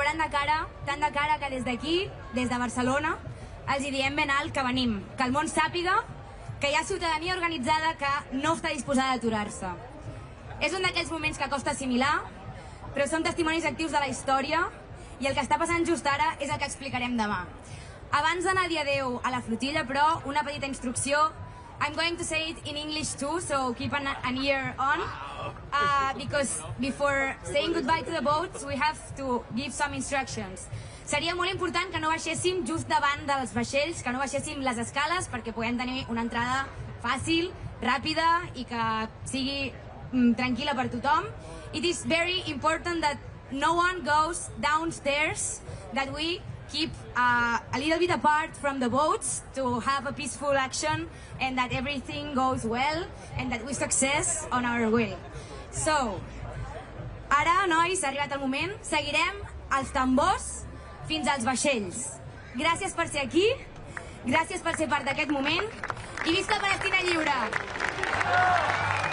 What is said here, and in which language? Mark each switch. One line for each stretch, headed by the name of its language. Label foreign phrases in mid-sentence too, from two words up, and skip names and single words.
Catalan: de cara, tant de cara que des d'aquí, des de Barcelona, els hi diem ben alt que venim, que el món sàpiga que hi ha ciutadania organitzada que no està disposada a aturar-se. És un d'aquells moments que costa assimilar, però som testimonis actius de la història i el que està passant just ara és el que explicarem demà. Abans d'anar a dir adeu a la flotilla, però, una petita instrucció.
English: I'm going to say it in English too, so keep an ear on. Because before saying goodbye to the boats, we have to give some instructions.
Catalan: Seria molt important que no baixéssim just davant dels vaixells, que no baixéssim les escales perquè puguem tenir una entrada fàcil, ràpida i que sigui tranquil·la per tothom.
English: It is very important that no one goes downstairs, that we keep a little bit apart from the boats to have a peaceful action and that everything goes well and that we success on our way. So,
Catalan: ara, nois, ha arribat el moment. Seguirem els tambors fins als vaixells. Gràcies per ser aquí, gràcies per ser part d'aquest moment i visca Palestina lliure!